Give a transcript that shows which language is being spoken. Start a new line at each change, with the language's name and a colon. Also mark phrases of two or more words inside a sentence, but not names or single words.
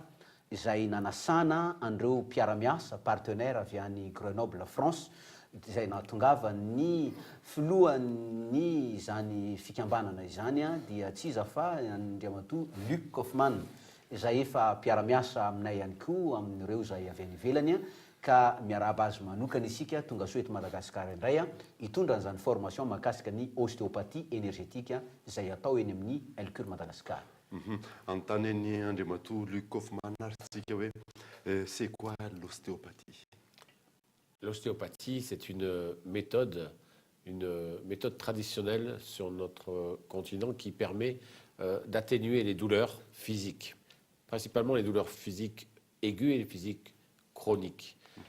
Malagasy: izay nanasana andreo mpiara-miasa partenaire avy any Grenoble France izay nahatongava ny filohan'ny izany fikambanana izany dia tsy iza fa Andriamatoa Luc Kaufmann izay efa mpiara-miasa aminay ihany koa amin'ireo izay avy any ivelany ka miarahaba azy manokana isika tonga soa eto Madagasikara indray hitondra an'izany formation mahakasika ny
French: ostéopathie énergétique
Malagasy: izay atao eny amin'ny Elcure Madagascar. Antanen'ny Andriamatoa Luc Kaufmann artsika hoe
French: c'est quoi l'ostéopathie? L'ostéopathie, c'est une méthode traditionnelle sur notre continent qui permet d'atténuer les douleurs physiques, principalement les douleurs physiques aiguës et les physiques chroniques.